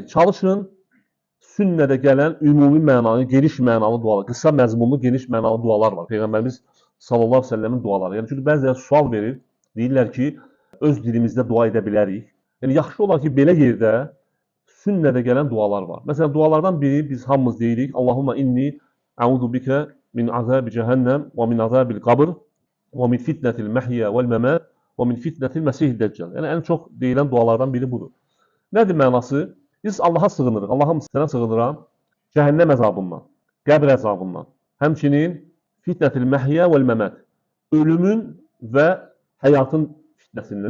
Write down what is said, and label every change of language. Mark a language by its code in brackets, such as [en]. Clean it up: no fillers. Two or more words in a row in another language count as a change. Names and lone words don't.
[az] Çalışın, sünnədə gələn ümumi mənalı, geniş mənalı dualar, qısa məzmunlu, geniş mənalı dualar var. Peyğəmbərimiz [ar] صلى الله عليه وسلم [az] duaları. Yəni, çünki bəziləri sual verir, deyirlər ki, öz dilimizdə dua edə bilərik. Yəni, yaxşı olar ki, belə yerdə sünnədə gələn dualar var. Məsələn, dualardan biri biz hamımız deyirik, [ar] اللهم إني أعوذ بك من عذاب جهنم ومن عذاب القبر ومن فتنة المحيا والممات ومن فتنة المسيح الدجال. [az] Yəni, ən çox deyilən dualardan biri budur. Nədir mənası? Biz Allaha sığınırıq. Allahım sənə sığınıram cəhənnəm əzabından, qəbr əzabından, həmçinin [ar] فتنة المحيا والممات, [az] ölümün və həyatın fitnəsindən.